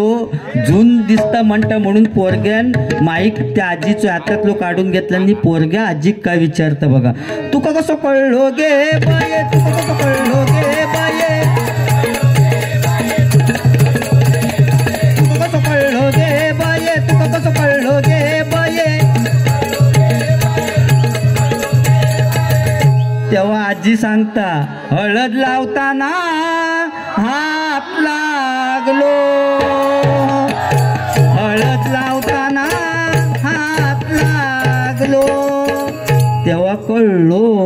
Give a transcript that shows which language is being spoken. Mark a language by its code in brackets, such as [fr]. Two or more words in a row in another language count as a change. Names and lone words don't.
[mr] जून दिसता म्हणता म्हणून पोरग्यान माईक त्या आजीच्या हातातलो काढून घेतला आणि पोरग्या आजीक काय विचारता बघा. तुका कसं कळलो गे बाये तुका कसं कळलो गे बाये तुका कसं कळलो गे बाये तुका कसं कळलो गे बाये. तेव्हा आजी सांगता हळद लावताना हात लागलो. हळद लावताना हात लागलो तेव्हा कळलो.